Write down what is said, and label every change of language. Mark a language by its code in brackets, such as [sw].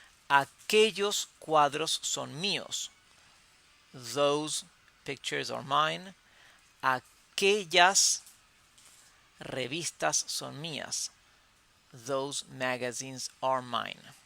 [es] Aquellos cuadros son míos. [en] Those pictures are mine. [es] Aquellas revistas son mías. [en] Those magazines are mine.